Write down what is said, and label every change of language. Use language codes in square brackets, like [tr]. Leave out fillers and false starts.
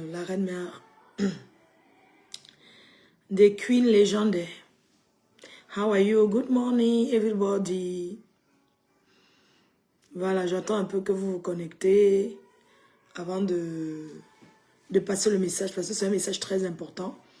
[fr] La reine mère des queens légendaires. [en] How are you? Good morning, everybody. [fr] Voilà, j'attends un peu que vous vous connectez avant de passer le message parce que c'est un message très important.